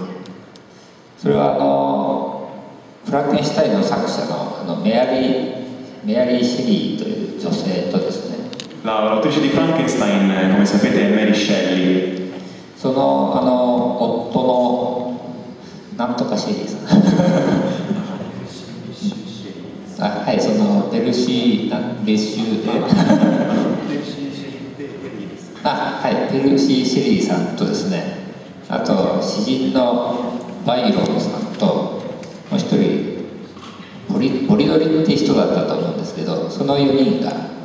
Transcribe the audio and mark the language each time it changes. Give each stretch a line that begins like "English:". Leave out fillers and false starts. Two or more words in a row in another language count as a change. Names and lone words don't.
Japanese: それはフランケンシュタインの作者のメアリー・シェリーという女性とですね、
Italian: L'autrice di Frankenstein, come sapete, è Mary Shelley.
Japanese: その夫のなんとかシェリーさんはい、そのペルシー・レシュではい、ペルシー・シェリーさんとですね、あと詩人のバイロンさんともう一人ポリドリって人だったと思うんですけど、その4人が